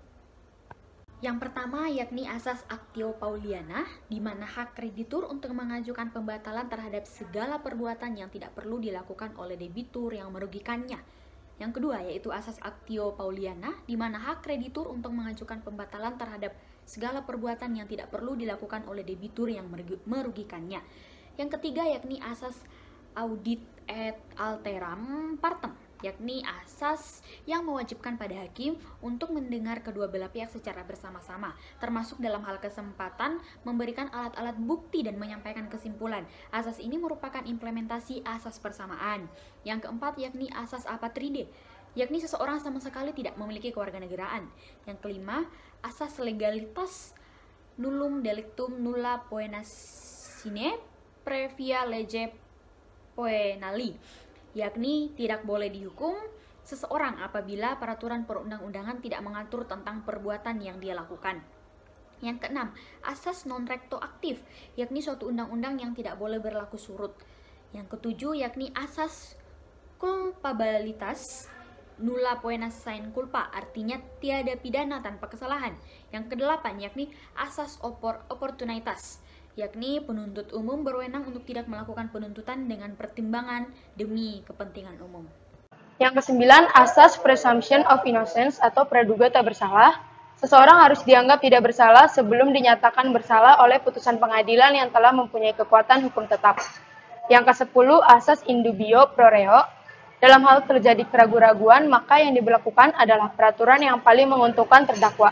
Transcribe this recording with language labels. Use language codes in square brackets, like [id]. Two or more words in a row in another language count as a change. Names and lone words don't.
[id] Yang pertama yakni asas [la] actio pauliana, [id] di mana hak kreditur untuk mengajukan pembatalan terhadap segala perbuatan yang tidak perlu dilakukan oleh debitur yang merugikannya. Yang kedua yaitu asas [la] actio pauliana, [id] di mana hak kreditur untuk mengajukan pembatalan terhadap segala perbuatan yang tidak perlu dilakukan oleh debitur yang merugikannya. Yang ketiga yakni asas [la] audit et alteram partem, [id] yakni asas yang mewajibkan pada hakim untuk mendengar kedua belah pihak secara bersama-sama, termasuk dalam hal kesempatan memberikan alat-alat bukti dan menyampaikan kesimpulan. Asas ini merupakan implementasi asas persamaan. Yang keempat yakni asas apatride, yakni seseorang sama sekali tidak memiliki kewarganegaraan. Yang kelima, asas legalitas [la] nullum delictum nulla poena sine previa lege poenali, [id] yakni tidak boleh dihukum seseorang apabila peraturan perundang-undangan tidak mengatur tentang perbuatan yang dia lakukan. Yang keenam, asas [la] non recto [id] aktif, yakni suatu undang-undang yang tidak boleh berlaku surut. Yang ketujuh yakni asas [la] culpabilitas nulla poena sine culpa, [id] artinya tiada pidana tanpa kesalahan. Yang kedelapan yakni asas opportunitas, yakni penuntut umum berwenang untuk tidak melakukan penuntutan dengan pertimbangan demi kepentingan umum. Yang kesembilan, asas [en] presumption of innocence [id] atau praduga tak bersalah. Seseorang harus dianggap tidak bersalah sebelum dinyatakan bersalah oleh putusan pengadilan yang telah mempunyai kekuatan hukum tetap. Yang kesepuluh, asas [la] indubio pro reo. [id] Dalam hal terjadi keraguan-raguan, maka yang diberlakukan adalah peraturan yang paling menguntungkan terdakwa.